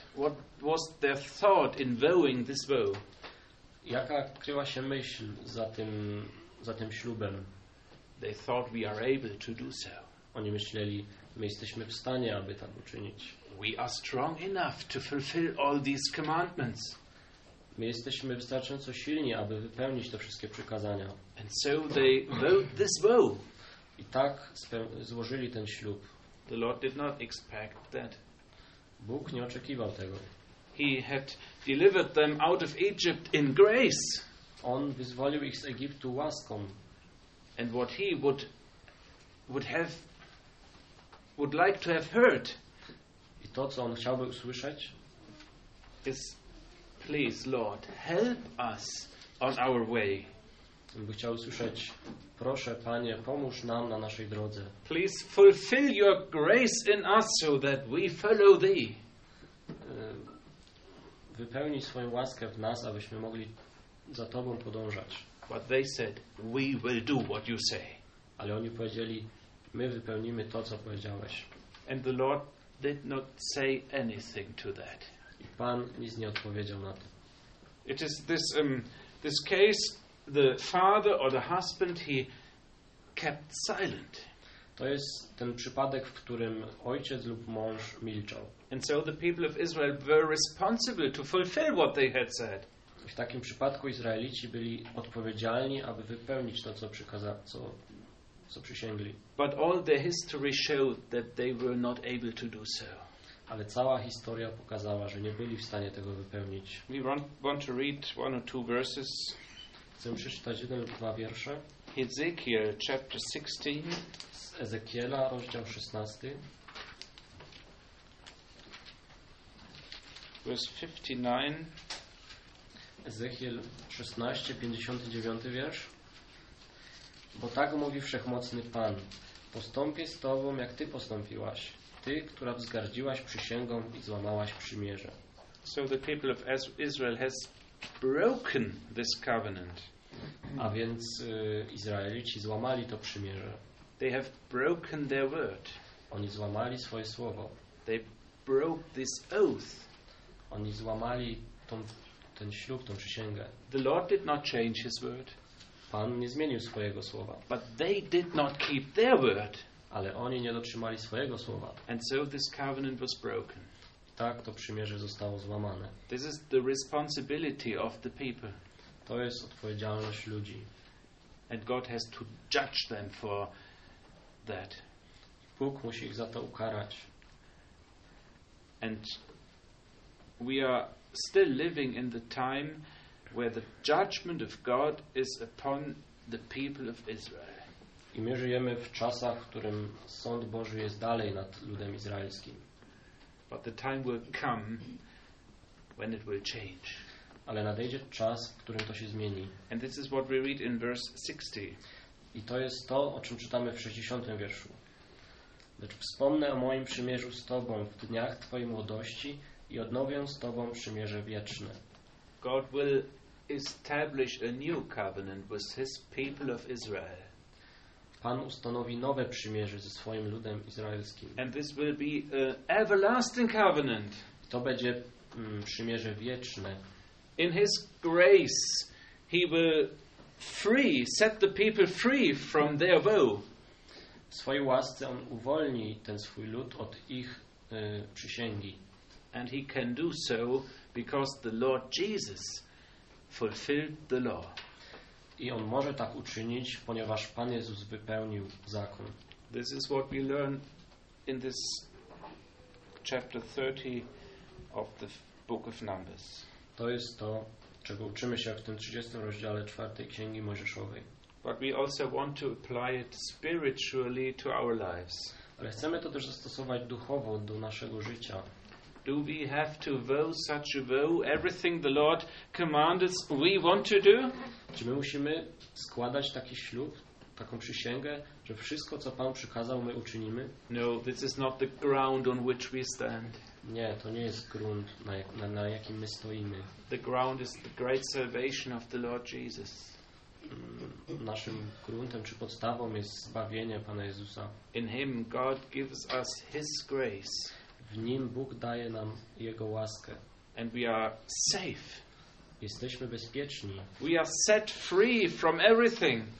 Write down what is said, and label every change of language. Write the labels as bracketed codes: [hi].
[en] What was their thought in vowing this vow? [pl] Jaka kryła się myśl za tym ślubem? [en] They thought we are able to do so. [pl] Oni myśleli, my jesteśmy w stanie, aby tak uczynić. [en] We are strong enough to fulfill all these commandments. [pl] My jesteśmy wystarczająco silni, aby wypełnić te wszystkie przykazania. [en] And so they vowed this vow. [pl] I tak złożyli ten ślub. [en] The Lord did not expect that. [pl] Bóg nie oczekiwał tego. [en] He had delivered them out of Egypt in grace. [pl] On wyzwolił ich z Egiptu łaską. [en] And what he would like to have heard. [pl] I to, co on chciałby usłyszeć, [en] is, please, Lord, help us on our way. [pl] On by chciał usłyszeć, proszę, Panie, pomóż nam na naszej drodze. [en] Please fulfill your grace in us so that we follow thee. [pl] Wypełnij swoją łaskę w nas, abyśmy mogli za Tobą podążać. [en] But they said, we will do what you say. [pl] Ale oni powiedzieli, my wypełnimy to, co powiedziałeś. [en] And the Lord did not say anything to that. [pl] I Pan nic nie odpowiedział na to. [en] It is this this case, the father or the husband, he kept silent. [pl] To jest ten przypadek, w którym ojciec lub mąż milczał. [en] And so the people of Israel were responsible to fulfill what they had said. [pl] W takim przypadku Izraelici byli odpowiedzialni, aby wypełnić to, co co przysięgli. [en] But all their history showed that they were not able to do so. [pl] Ale cała historia pokazała, że nie byli w stanie tego wypełnić. [en] We want to read one or two verses. [pl] Chcę przeczytać jeden lub dwa wiersze. [en] Ezekiel, chapter 16. [pl] Z Ezekiela, rozdział 16. [en] Verse 59. [pl] Ezechiel 16, 59 wiersz. Bo tak mówi Wszechmocny Pan. Postąpię z Tobą, jak Ty postąpiłaś. Ty, która wzgardziłaś przysięgą i złamałaś przymierze. [en] So the people of Israel has broken this covenant. [pl] A więc Izraelici złamali to przymierze. [en] They have broken their word. [pl] Oni złamali swoje słowo. [en] They broke this oath. [pl] Oni złamali ten ślub, tą przysięgę. [en] The Lord did not change his word. [pl] Pan nie zmienił swojego słowa. [en] But they did not keep their word. [pl] Ale oni nie dotrzymali swojego słowa. [en] And so this covenant was broken. [pl] Tak to przymierze zostało złamane. [en] This is the responsibility of the people. [pl] To jest odpowiedzialność ludzi. [en] And God has to judge them for that. [pl] Bóg musi ich za to ukarać. [en] And we are still living in the time where the judgment of God is upon the people of Israel. [pl] I my żyjemy w czasach, w którym sąd Boży jest dalej nad ludem izraelskim. [en] But the time will come when it will change. [pl] Ale nadejdzie czas, w którym to się zmieni. [en] And this is what we read in verse 60. [pl] I to jest to, o czym czytamy w 60. wierszu. Lecz wspomnę o moim przymierzu z Tobą w dniach Twojej młodości i odnowię z Tobą przymierze wieczne. [en] God will establish a new covenant with his people of Israel. [pl] Pan ustanowi nowe przymierze ze swoim ludem izraelskim. [en] And this will be an everlasting covenant. [pl] To będzie przymierze wieczne. [en] In his grace he will set the people free from their woe. [pl] W swojej łasce on uwolni ten swój lud od ich przysięgi. [en] And he can do so because the Lord Jesus fulfilled the law. [pl] I on może tak uczynić, ponieważ Pan Jezus wypełnił zakon. [en] This is what we learn in this chapter 30 of the book of Numbers. [pl] To jest to, czego uczymy się w tym 30 rozdziale 4 Księgi Mojżeszowej. [en] But we also want to apply it spiritually to our lives. [pl] Ale chcemy to też zastosować duchowo do naszego życia. [en] Do we have to vow such a vow, everything the Lord commands we want to do? [pl] Czy my musimy składać taki ślub, taką przysięgę, że wszystko, co Pan przykazał, my uczynimy? [en] No, this is not the ground on which we stand. [pl] Nie, to nie jest grunt, na jakim my stoimy. [en] The ground is the great salvation of the Lord Jesus. [pl] Naszym gruntem czy podstawą jest zbawienie Pana Jezusa. [en] In him God gives us his grace. [pl] W nim Bóg daje nam jego łaskę. [en] And we are safe. [pl] Jesteśmy bezpieczni. [en] We are set free from everything.